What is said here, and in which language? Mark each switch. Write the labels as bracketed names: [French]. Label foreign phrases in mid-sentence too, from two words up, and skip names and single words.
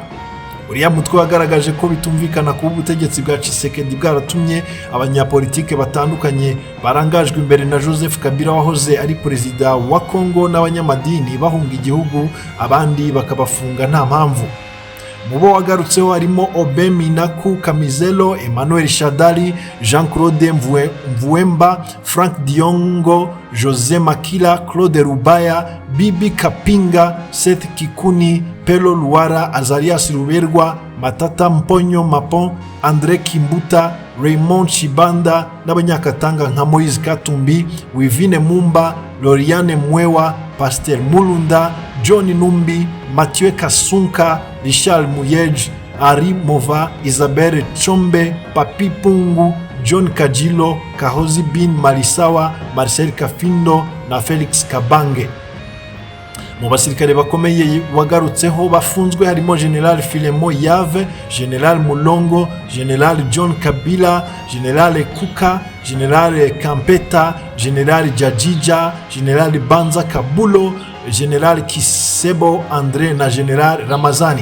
[Kinyarwanda] Uriya mutwe wagaragaje ko bitumvikana kuba ubutegetsi bwa Tshisekedi bwaratumye abanyapolitike batandukanye barangajwe imbere na Joseph Kabila wahoze ari perezida wa Kongo n'abanyamadini bahunga igihugu, abandi bakabafunga nta mpamvu. Mu bo wagarutseho harimo Obe Minaku Kamizelo, Emmanuel Shadari, Jean-Claude Mvuemba, Frank Diongo, Jose Makila, Claude Rubaya, Bibi Kapinga, Seth Kikuni, Pelo Luara, Azarias Ruberwa, Matata Mponyo Mapon, Andre Kimbuta, Raymond Chibanda n'abanyakatanga nka Moise Katumbi, Wivine Mumba, Loriane Mwewa, Pasteur Mulunda, John Numbi, Mathieu Kasunka, Richard Muyej, Ari Mova, Isabelle Chombe, Papi Pungu, John Kajilo, Kahozi Bin Marisawa, Marcel Kafindo na Felix Kabange. Mu basirikare bakomeye wagarutseho bafunzwe harimo General Filemo Yave, General Mulongo, General John Kabila, General Kuka, General Kampeta, General Jajija, General Banza Kabulo, General Kisebo Andre na General Ramazani.